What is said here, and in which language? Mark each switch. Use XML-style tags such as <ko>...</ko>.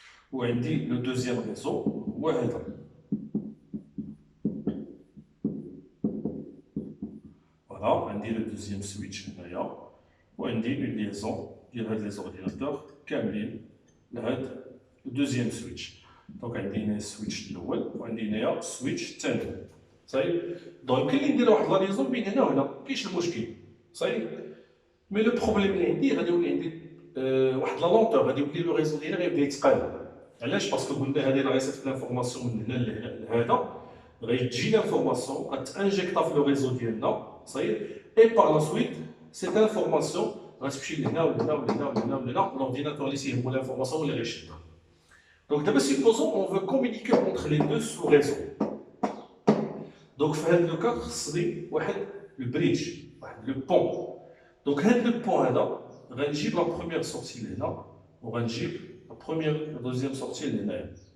<fr>Ou on dit le deuxième réseau, ouais. Voilà, on dit le deuxième switch, d'ailleurs. Ou on dit une liaison, les ordinateurs,</fr> <ar>كاملين لهذا</ar> <fr>le deuxième switch.</fr> <ar>Donc عندنا switch الاول وعندنا switch الثاني. صحيح. دونك كاين اللي يدير واحد لا ليزون بين هنا وهنا، مكاينش المشكل. صحيح. مي لو بروبليم اللي عندي غادي يولي عندي واحد لا لونتور، غادي يولي لو ريزو ديالي غيبدا يتقاد. علاش؟ باسكو قلنا هذه غيصيفط لانفورماسيون من هنا لهذا، غيجي لانفورماسيون غتانجيكتا في لو ريزو ديالنا. صحيح. اي بار لا سويت سيت انفورماسيون غتمشي لهنا ولهنا ولهنا ولهنا ولهنا، l'ordinateur اللي تيهمو l'information اللي غيشدها.</ar> <fr>Donc d'abord supposons on veut communiquer entre les deux sous-réseaux.</fr> <ar>Donc في هذا لو كا خصني واحد لو بريدج، واحد لو بون. Donc هذا لو بون هذا غنجيب لا بروميير سورتي لهنا وغنجيب لا بروميير دوزيام سورتي لهنايا.</ar>